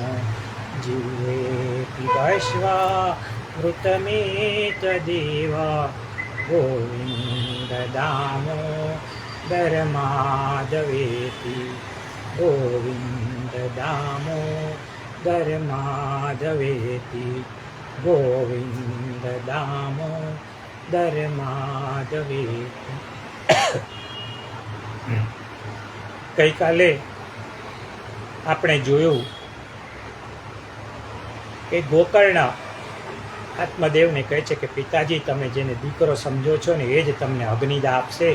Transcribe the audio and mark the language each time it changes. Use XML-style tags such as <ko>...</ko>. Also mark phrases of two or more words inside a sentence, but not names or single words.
<sa>जिह्वे पिबस्वा मृतमेतदेव, गोविन्द दामोदर माधवेति। गोविन्द दामोदर माधवेति। गोविन्द दामोदर माधवेति।</sa> <gu>ગઈકાલે આપણે જોયું કે ગોકર્ણ આત્મદેવને કહે છે કે પિતાજી, તમે જેને દીકરો સમજો છો ને એ જ તમને અગ્નિદા આપશે.</gu>